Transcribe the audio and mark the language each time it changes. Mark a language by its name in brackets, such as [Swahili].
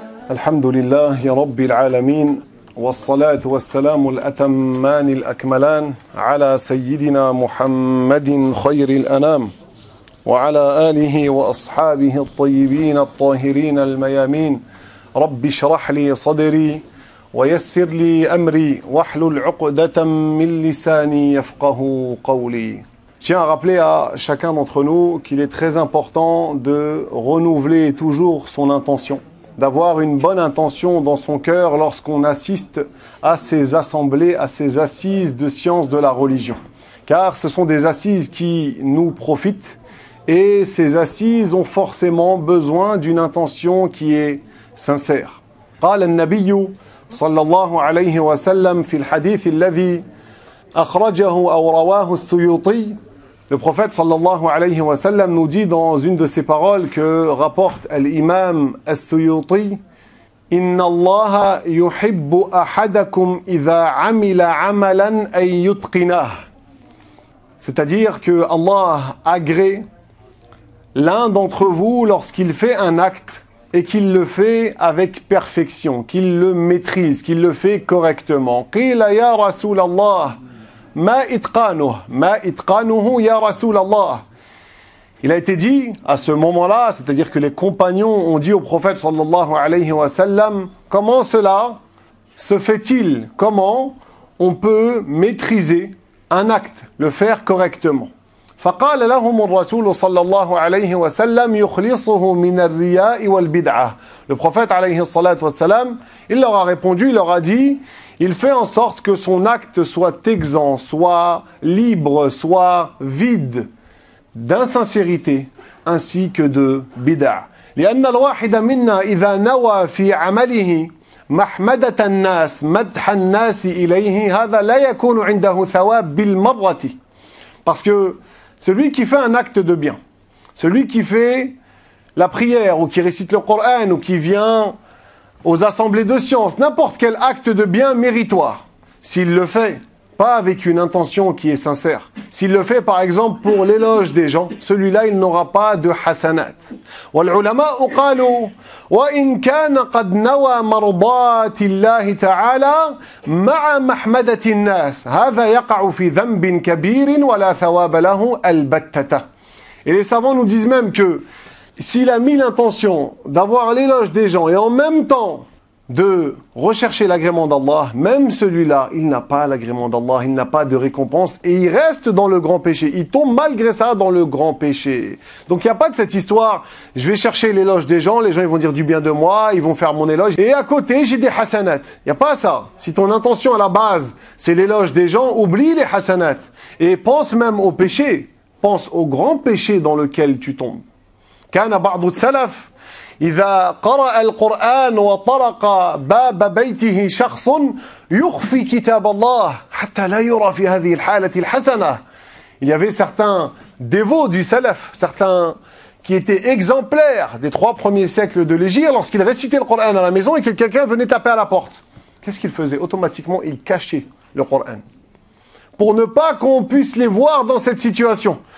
[Arabic] الحمد لله رب العالمين والصلاة والسلام الأتمان الأكملان على سيدنا محمد خير الأنام وعلى آله وأصحابه الطيبين الطاهرين الميامين رب اشرح لي صدري ويسر لي أمري واحلل عقدة من لساني يفقه قولي. [French] Je tiens à rappeler à chacun d'entre nous qu'il est très important de renouveler toujours son intention, d'avoir une bonne intention dans son cœur lorsqu'on assiste à ces assemblées, à ces assises de sciences de la religion. Car ce sont des assises qui nous profitent et ces assises ont forcément besoin d'une intention qui est sincère. [Arabic] قال النبي صلى الله عليه وسلم في الحديث الذي أخرجه أو رواه السيوطي. [French] Le prophète sallallahu alayhi wa sallam nous dit dans une de ses paroles que rapporte l'imam As-Suyuti: [Arabic] Inna Allah yuhibbu ahadakum idha amila amalan ay yutqinah. [French] C'est-à-dire que Allah agrée l'un d'entre vous lorsqu'il fait un acte et qu'il le fait avec perfection, qu'il le maîtrise, qu'il le fait correctement. [Arabic] Qila ya Rasulallah. Ma itqanuhu ya Rasulallah. [French] Il a été dit à ce moment-là, c'est-à-dire que les compagnons ont dit au prophète sallallahu alayhi wa sallam: comment cela se fait-il? Comment on peut maîtriser un acte, le faire correctement? [Arabic] فقال لهم الرسول صلى الله عليه وسلم يخلصه من الرياء والبدعة. [French] Le prophète alayhi wa sallam, il leur a répondu, il leur a dit: il fait en sorte que son acte soit exempt, soit libre, soit vide d'insincérité ainsi que de bid'a. [Arabic] لأن الواحد منا إذا نوى في عمله محمدة الناس مدح الناس إليه هذا لا يكون عنده ثواب بالمرة. [French] Parce que celui qui fait un acte de bien, celui qui fait la prière ou qui récite le Coran ou qui vient aux assemblées de sciences, n'importe quel acte de bien méritoire, s'il le fait pas avec une intention qui est sincère, s'il le fait par exemple pour l'éloge des gens, celui-là il n'aura pas de hasanat. [Arabic] والعلماء قالوا وإن كان قد نوى مرضات الله تعالى مع محمدة الناس هذا يقع في ذنب كبير ولا ثواب له البتة. [French] Et les savants nous disent même que s'il a mis l'intention d'avoir l'éloge des gens et en même temps de rechercher l'agrément d'Allah, même celui-là, il n'a pas l'agrément d'Allah, il n'a pas de récompense et il reste dans le grand péché. Il tombe malgré ça dans le grand péché. Donc il n'y a pas de cette histoire, je vais chercher l'éloge des gens, les gens ils vont dire du bien de moi, ils vont faire mon éloge et à côté j'ai des hasanats. Il n'y a pas ça. Si ton intention à la base c'est l'éloge des gens, oublie les hasanats et pense même au péché, pense au grand péché dans lequel tu tombes. [Arabic] كان بعض السلف إذا قرأ القرآن وطرق باب بيته شخص يخفي كتاب الله حتى لا يرى في هذه الحالة الحسنة. [French] Il y avait certains dévots du salaf, certains qui étaient exemplaires des 3 premiers siècles de l'Hégire, lorsqu'ils récitaient le Coran à la maison et que quelqu'un venait taper à la porte. Qu'est-ce qu'il faisait? Automatiquement, il cachait le Coran. Pour ne pas qu'on puisse les voir dans cette situation.